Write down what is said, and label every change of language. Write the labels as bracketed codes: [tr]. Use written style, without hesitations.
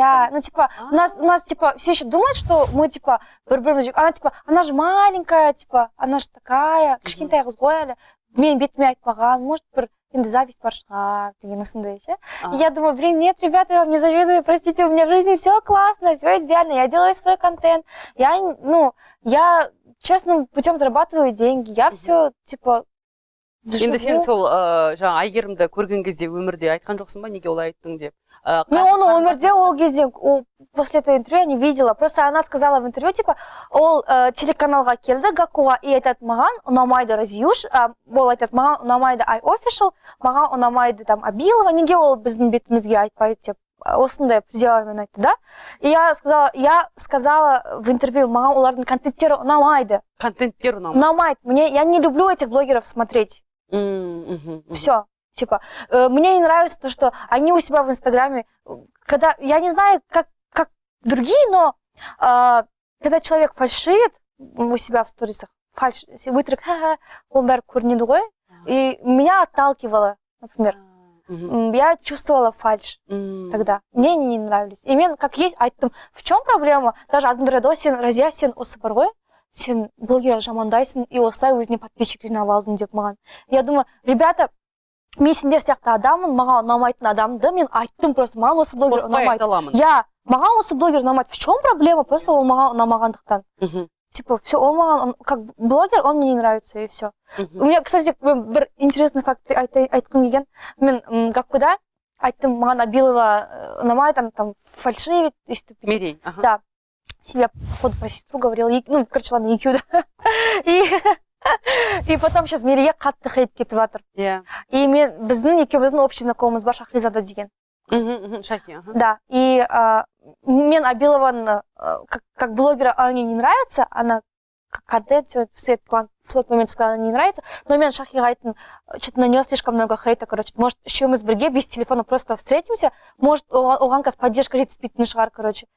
[ru] Я, ну, типа, у нас, типа, все еще думают, что мы, типа, она, типа, она же маленькая, типа, она же такая, [kk] кішкентай қыз ғой әлі, мен бетіме айтпаған, [ru] может, бір, енді зависть [kk] бар шығар, деген осындай, ше. [ru] И я думаю, блин, нет, ребята, я вам не завидую, простите, у меня в жизни все классно, все идеально, я делаю свой контент, я честным путем зарабатываю деньги, я все, типа, [kk] Енді сен сол жаңа Айгерімді көрген кезде өмірде айтқан жоқсың ба, неге олай айттың деп? Мен оны өмірде ол кезде, [ru] после этого интервью я не видела. Просто она сказала в интервью, типа, [kk] ол телеканалға келді, Гакуға, и айтады, маған ұнамайды Разиюш, ол айтады, маған ұнамайды Ай офишл, маған ұнамайды там Абилова, неге ол біздің бетімізге айтпайды деп. Осындай пределармен айтты, да? [ru] И я сказала в интервью, [kk] маған олардың контенттері ұнамайды. Контенттері ұнамайды. [ru] Я не люблю этих блогеров смотреть. Все. Типа, мне не нравится то, что они у себя в Инстаграме, когда, я не знаю, как другие, но когда человек фальшивит у себя в сторисах, [kk] өтірік, он бәрі көрінеді ғой, [ru] и меня отталкивало, например. я чувствовала фальшь тогда. Мне не нравились. И [kk] мен [ru] как есть [kk] айттым, [ru] в чем проблема? [kk] Даже адамдар айтады, сен Разия, сен осы бар ғой, сен блогер жамандайсың, и осылай өзіне подписчик жинап алдың деп маған. [ru] Я думаю, ребята, [kk] мен сендер сияқты адаммын, маған ұнамайтын адамды мен айттым просто, маған осы блогер ұнамайды. Я, маған осы блогер ұнамайды. [ru] В чем проблема? [kk] Просто ол маған ұнамағандықтан. [ru] Типа, все, он маған, как блогер, он мне не нравится, и все. У меня, кстати, бір интересный факт [kk] айтқым келген. Мен гапкада айттым, маған Абилова ұнамайды, [ru] там фальшивит, [kk] Мирей. [ru] Да. Себя, походу, про сестру говорила, ну, короче, ладно, екеуді. И потом сейчас [kk] Мирейге қатты хейт кетіп жатыр. И біздің екеуміздің общий знакомымыз бар, Шахризада деген. Шахи, да. [ru] И [kk] мен Абилованы [ru] как блогера, она мне не нравится, она как контент в тот момент сказала, не нравится, но [kk] мен Шахиға айттым, [ru] что-то на нее слишком много хейта, короче, может, [kk] үшеуміз бірге [ru] без телефона просто встретимся, может, [kk] оған қазір [ru] поддержка [kk] жетіспейтін шығар, [ru] короче.